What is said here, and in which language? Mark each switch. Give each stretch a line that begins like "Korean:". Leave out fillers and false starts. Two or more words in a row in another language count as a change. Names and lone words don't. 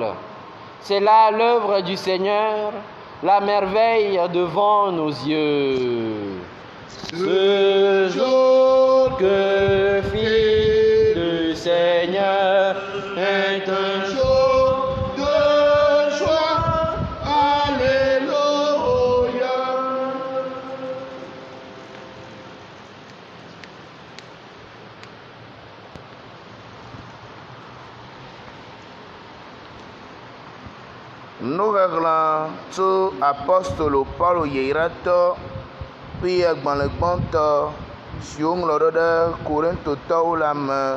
French: C'est là l'œuvre du Seigneur, la merveille devant nos yeux. Ce jour que fit le Seigneur est un jour de joie. Alléluia.
Ewe: Nuɣeɣlẽ tso apostolo Paulo yeyratɔ kple agbalẽ gbãtɔ siwo ŋlɔ ɖo ɖe Korintotɔwo la me.